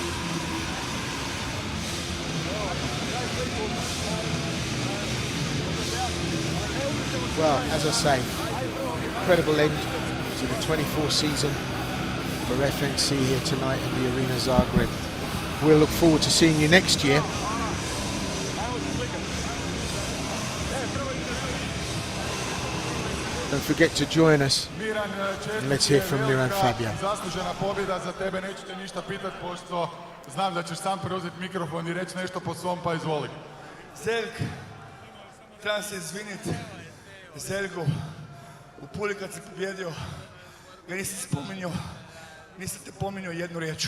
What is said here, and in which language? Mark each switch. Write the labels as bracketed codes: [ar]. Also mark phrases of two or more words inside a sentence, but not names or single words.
[en] Well, as I say, incredible end to the 24 season for FNC here tonight in the Arena Zagreb. We'll look forward to seeing you next year. Don't forget to join us, and let's hear from MIRAN FABJAN. [bs] Zaslužena pobjeda za tebe, neću te ništa pitat, pošto znam da ćeš sam preuzeti mikrofon i reći nešto po svom, pa izvoli. Zeljk, trebam se izviniti Zeljku, u Puli kad si pobjedio, ga nisam spominjao, nisam te pominjao jednu riječu.